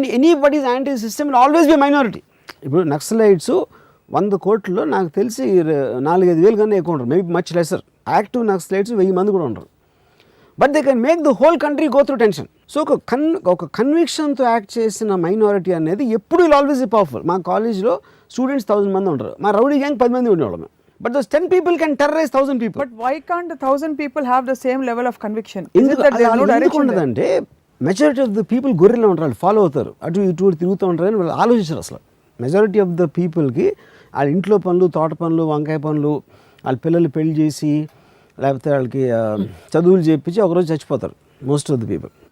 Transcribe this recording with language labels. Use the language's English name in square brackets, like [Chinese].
[English] Anybody's anti system always be minority. [Telugu] ఇప్పుడు Naxalites 100 కోట్లలో నాకు తెలిసి 4-5 వేలు కన్నా ఎక్కువ ఉంటారు, [English] Maybe much lesser. [Telugu] Active Naxalites 1000 మంది కూడా ఉంటారు. [English] But they can make the whole country go through tension. [Telugu] So ఒక కన్విక్షన్తో యాక్ట్ చేసిన మైనారిటీ అనేది ఎప్పుడు [English] Always powerful. [Telugu] మా కాలేజ్లో స్టూడెంట్స్ 1000 మంది ఉంటారు, మా రౌడీ గ్యాంగ్ 10 మంది ఉండేవాళ్ళం. [English] But those 10 people can terrorize 1000 people. But why can't 1000 people have the same level of conviction? [Telugu] ఎందుకు ఉండదంటే [English] majority of the people [Telugu] గొర్రెలా ఉంటారు, వాళ్ళు ఫాలో అవుతారు, అటు ఇటు తిరుగుతూ ఉంటారు అని వాళ్ళు ఆలోచించారు. అసలు మెజారిటీ ఆఫ్ ద పీపుల్కి వాళ్ళ ఇంట్లో పనులు, తోట పనులు, వంకాయ పనులు, వాళ్ళ పిల్లలు పెళ్లి చేసి లేకపోతే వాళ్ళకి చదువులు చేయించి ఒకరోజు చచ్చిపోతారు [English] Most of the people.